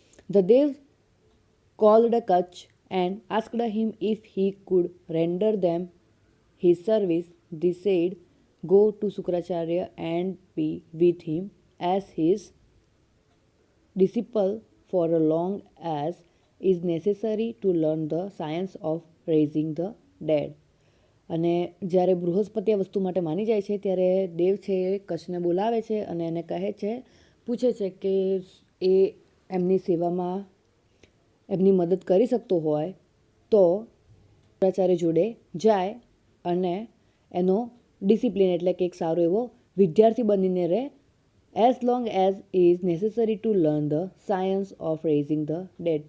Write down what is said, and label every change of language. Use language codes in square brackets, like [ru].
[en] The Dev called Kacha and asked him if he could render them his service. They said, go to Sukracharya and be with him as his disciple for as long as is necessary to learn the science of raising the dead. [gu] અને જ્યારે બૃહસ્પતિ આ વસ્તુ માટે માની જાય છે ત્યારે દેવ છે એ કચ્છને બોલાવે છે અને એને કહે છે, પૂછે છે કે એ એમની સેવામાં એમની મદદ કરી શકતો હોય તો શુક્રાચાર્ય જોડે જાય અને એનો ડિસિપ્લિન એટલે કે એક સારો એવો વિદ્યાર્થી બનીને રહે, [en] As long as is necessary to learn the science of raising the dead.